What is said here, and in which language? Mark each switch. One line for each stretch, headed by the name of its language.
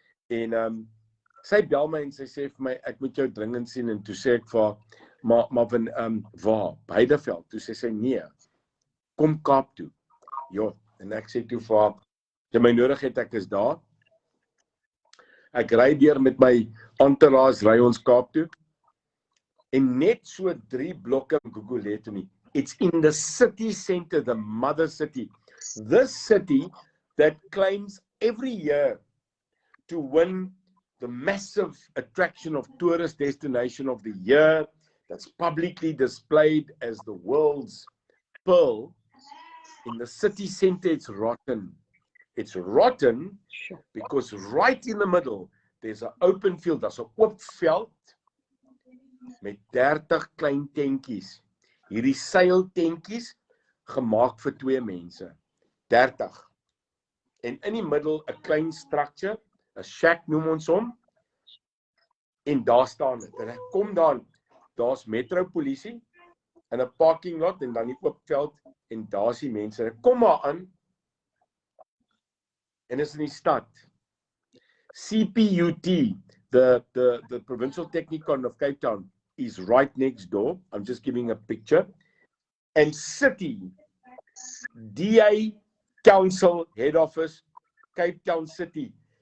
Afrikaans: En sy bel my en sy sê vir my, ek moet jou dringend sien, en toe sê ek vir haar, maar waar? Heideveld? Toe sê sy, nee, kom Kaap toe. Ja, en ek sê toe vir haar, jy my nodig het, ek is daar. Ek ry deur met my entourage, ry ons Kaap toe. En net so 3 blokke in Gugulethu nie.
English: It's in the city center, the mother city. This city that claims every year to win the massive attraction of tourist destination of the year, that's publicly displayed as the world's pearl. In the city center, it's rotten. It's rotten because right in the middle, there's an open field,
Afrikaans: daar's 'n oop veld met 30 klein tentjies. Hierdie seiltentjies gemaak vir 2 mense. 30. En in die middel 'n klein structure, 'n shack noem ons hom. En daar staan dit. En ek kom daar's metropolisie in 'n parking lot en dan die oop veld en daar's die mense. Ek kom maar aan en is in die stad.
English: CPUT, the Provincial Technikon of Cape Town, is right next door. I'm just giving a picture. And City, DA Council Head Office, Cape Town City.